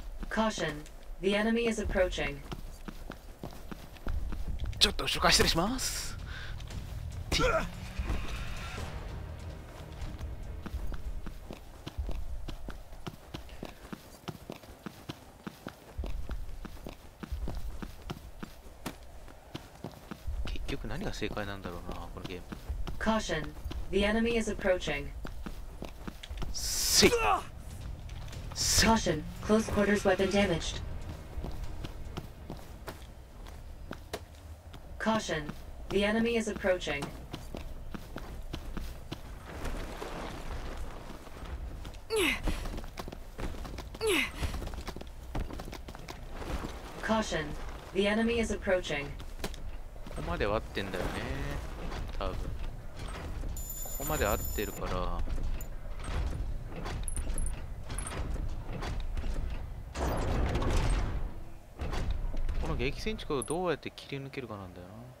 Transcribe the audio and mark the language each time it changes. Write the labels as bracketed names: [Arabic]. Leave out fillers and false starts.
[English] Caution, the enemy is approaching. [Japanese] ちょっと紹介失礼します。局何が正解なんだろうな、このゲーム。 [English] Caution, the enemy is approaching. せい Caution, close quarters weapon damaged. Caution, the enemy is approaching. Caution, the enemy is approaching. [Japanese] ここまでは合ってんだよね、多分。ここまで合ってるから。この激戦地をどうやって切り抜けるかなんだよな。